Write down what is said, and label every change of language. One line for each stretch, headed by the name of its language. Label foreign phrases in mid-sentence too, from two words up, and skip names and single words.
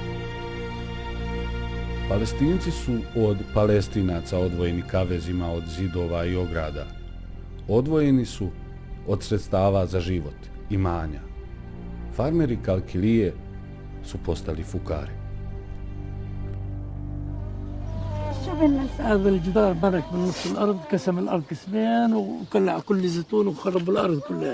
Bosnian: Palestinci su od Palestinaca odvojeni kavezima od zidova i ograda. Odvojeni su od sredstava za život, imanja. Farmeri Kalkilije su postali fukari.
Arabic: هذا الجدار برك من نص الارض قسم الارض قسمين وكلع كل زيتون وخرب الارض كلها.